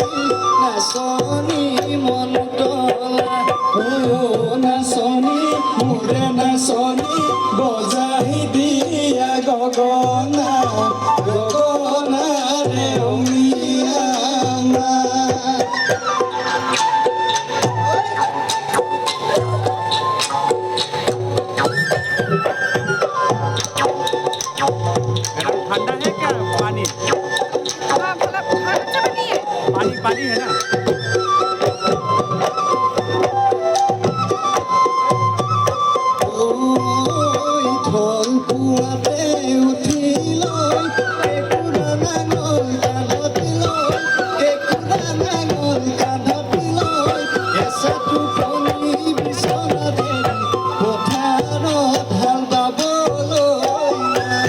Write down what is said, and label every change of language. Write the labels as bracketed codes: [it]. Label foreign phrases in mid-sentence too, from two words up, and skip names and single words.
[as] নাচনি মন তলা ও নাচনি রে নাচনী বজাই দিয়া গগনা গগনা রে অমিয়া [hi] ठंडा है क्या पानी हाँ मतलब अच्छा बनी है पानी पानी है ना [as] ওই ঢল কুয়াতে উঠিলৈ কেঁকুৰা নাঙল কান্ধত লৈ কেঁকুৰা নাঙল কান্ধত লৈ এচা টোপনি বিচনাত এৰি পথাৰত হাল বাবলৈ